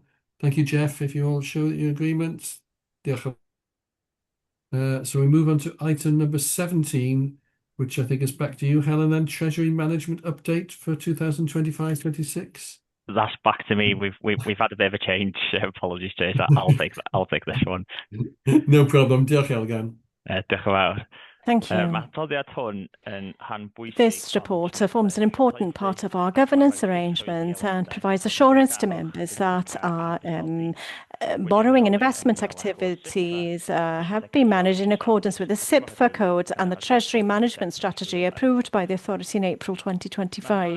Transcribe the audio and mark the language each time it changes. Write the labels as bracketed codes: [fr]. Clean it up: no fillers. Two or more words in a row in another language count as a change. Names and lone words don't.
[en] Thank you, Jeff, if you all show your agreement. So we move on to item number 17, which I think is back to you, Helen, then Treasury Management Update for 2025-26. That's back to me. We've had a bit of a change. Apologies, Jay. I'll take this one. No problem. [cy] Diolch, Elgan. Diolch yn fawr. [en] Thank you. This report forms an important part of our governance arrangement and provides assurance to members that our borrowing and investment activities have been managed in accordance with the SIPFA code and the Treasury Management Strategy approved by the authority in April 2025.